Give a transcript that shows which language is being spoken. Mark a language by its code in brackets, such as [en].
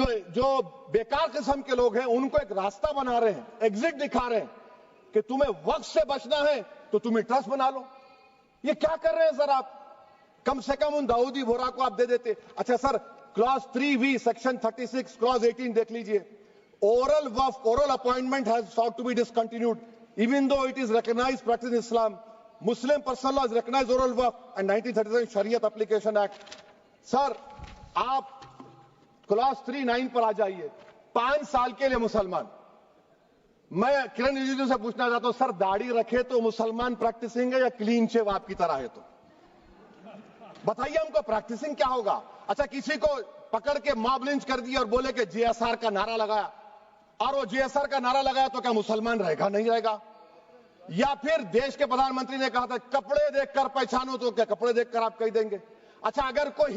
[ur] جو بیکار قسم کے لوگ ہیں ان کو ایک راستہ بنا رہے ہیں، ایگزٹ دکھا رہے ہیں کہ تمہیں وقت سے بچنا ہے تو تمہیں ٹرسٹ بنا لو۔ یہ کیا کر رہے ہیں سر آپ؟ کم سے کم ان داؤدی بورہ کو آپ دے دیتے۔ اچھا سر، کلاس 3V سیکشن 36 کلاس 18 دیکھ لیجئے، [en] oral وقف oral appointment has sought to be discontinued even though it is recognized practice in Islam. Muslim personal law is recognized oral وقف and 1937 Shariat Application Act. [ur] سر آپ کلاس 3-9 پر آ جائیے، 5 سال کے لیے مسلمان۔ میں کرن رجیجو سے پوچھنا چاہتا ہوں، سر داڑھی رکھے تو مسلمان پریکٹسنگ ہے یا کلین شیو آپ کی طرح ہے؟ تو بتائیے ہم کو پریکٹسنگ کیا ہوگا؟ اچھا، کسی کو پکڑ کے ماب لنچ کر دیا اور بولے کہ جی ایس آر کا نعرہ لگایا، اور وہ جی ایس آر کا نعرہ لگایا تو کیا مسلمان رہے گا؟ نہیں رہے گا۔ یا پھر دیش کے پردھان منتری نے کہا تھا کپڑے دیکھ کر پہچانو، تو کیا کپڑے دیکھ کر آپ کہہ دیں گے؟ اچھا، اگر